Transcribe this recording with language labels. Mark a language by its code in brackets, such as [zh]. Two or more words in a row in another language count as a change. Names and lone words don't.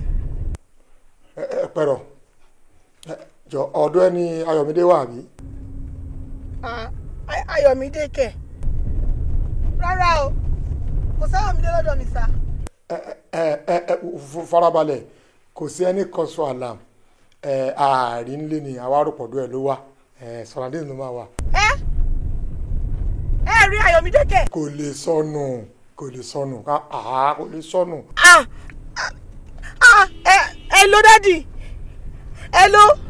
[yo] Pẹ̀rọ̀ jọ ọ̀dọ̀ ẹni Ayọ̀mídé wà bí. Ayọ̀mídé kẹ̀ rárá o kò sáyọ̀mídé lọ́dọ̀ mi sá. farabalẹ̀ kò sí [en] any cause for alarm [yo] ààrin ńlẹ̀ ni àwa rògbòdó ẹ̀ ló wà sọ̀rọ̀dé ló máa wà. ẹ rí Ayọ̀mídé kẹ̀. kò lè sọnù kò lè sọnù. [en] Hello daddy hello.